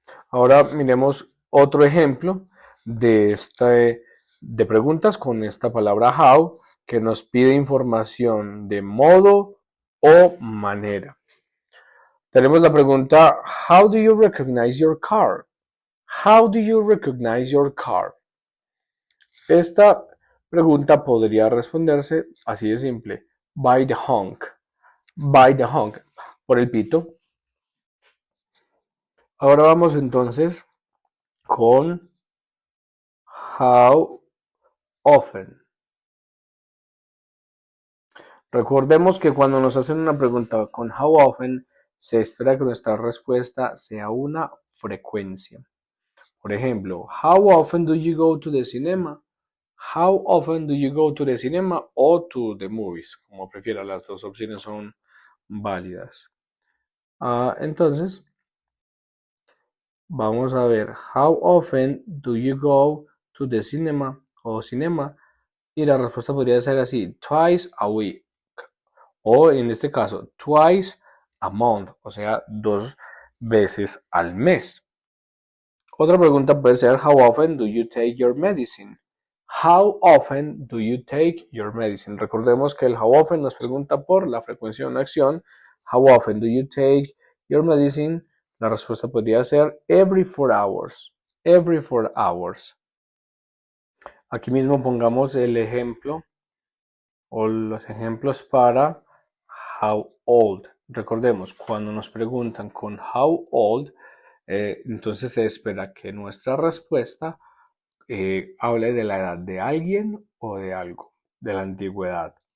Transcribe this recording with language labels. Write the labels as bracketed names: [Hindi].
[Spanish] Ahora miremos otro ejemplo de preguntas con esta palabra how que nos pide información de modo o manera. Tenemos la pregunta [English] how do you recognize your car? How do you recognize your car? [Spanish] Esta pregunta podría responderse así de simple, [English] by the honk. By the honk, [Spanish] por el pito. Ahora vamos entonces con how often. Recordemos que cuando nos hacen una pregunta con how often, se espera que nuestra respuesta sea una frecuencia. Por ejemplo, [English] how often do you go to the cinema? How often do you go to the cinema o to the movies? [Spanish] Como prefiera, las dos opciones son válidas. Entonces, vamos a ver, [English] how often do you go to the cinema o cinema? [Spanish] Y la respuesta podría ser así, [English] twice a week. [Spanish] O en este caso, [English] twice a month, [Spanish] o sea, 2 veces al mes. Otra pregunta puede ser, [English] how often do you take your medicine? How often do you take your medicine? [Spanish] Recordemos que el how often nos pregunta por la frecuencia de una acción. [English] How often do you take your medicine? [Spanish] La respuesta podría ser [English] every 4 hours. Every 4 hours. [Spanish] Aquí mismo pongamos el ejemplo o los ejemplos para how old. Recordemos, cuando nos preguntan con how old, entonces se espera que nuestra respuesta hable de la edad de alguien o de algo, de la antigüedad.